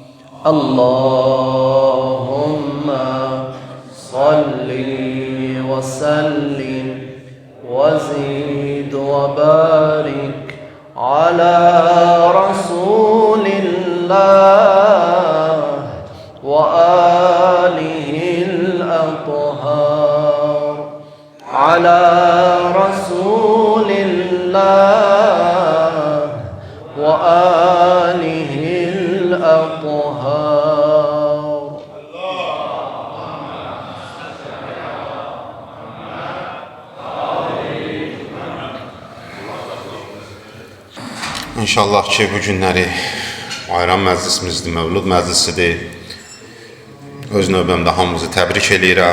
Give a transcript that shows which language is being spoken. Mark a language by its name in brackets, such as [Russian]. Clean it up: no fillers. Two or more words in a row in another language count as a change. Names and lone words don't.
[Arabic] اللهم صل وسلم وزد وبارك على رسول الله وآله الأطهار. على رسول الله وآله الأطهار. [Azerbaijani] İnşallah ki bu günləri Bayram məclisimizdir, Mövlud məclisidir. Öz növbəmdə hamımızı təbrik edirəm.